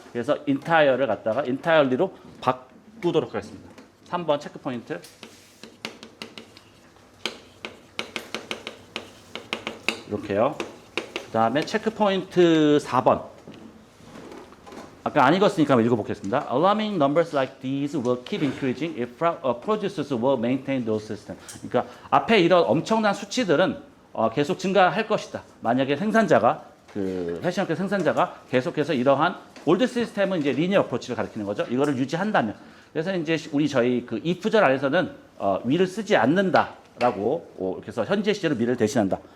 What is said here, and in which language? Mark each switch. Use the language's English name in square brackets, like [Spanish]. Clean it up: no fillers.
[Korean] 그래서 인타이어를 갖다가 인타이어리로 바꾸도록 하겠습니다. 3번 체크 포인트. 이렇게요. 그 다음에 체크 포인트 4번. 아까 안 읽었으니까 한번 읽어보겠습니다. [English] Alarming numbers like these will keep increasing if producers will maintain those systems. [Korean] 그러니까 앞에 이런 엄청난 수치들은 계속 증가할 것이다. 만약에 생산자가 패션업계 생산자가 계속해서 이러한 올드 시스템은 이제 리니어 어프로치를 가리키는 거죠. 이거를 유지한다면. 그래서 이제 저희 그 if절 안에서는 will을 쓰지 않는다라고 이렇게 해서 현재 시제로 will을 대신한다.